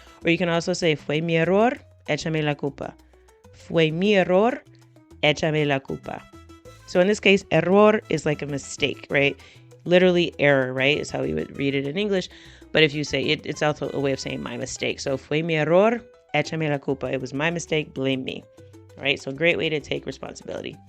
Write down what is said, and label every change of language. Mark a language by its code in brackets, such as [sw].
[en] Or you can also say, [es] fue mi error, échame la culpa. Fue mi error, échame la culpa. [en] So in this case, error is like a mistake, right? Literally error, right? Is how we would read it in English. But if you say it, it's also a way of saying my mistake. So [es] fue mi error, échame la culpa. [en] It was my mistake, blame me. All right, so great way to take responsibility.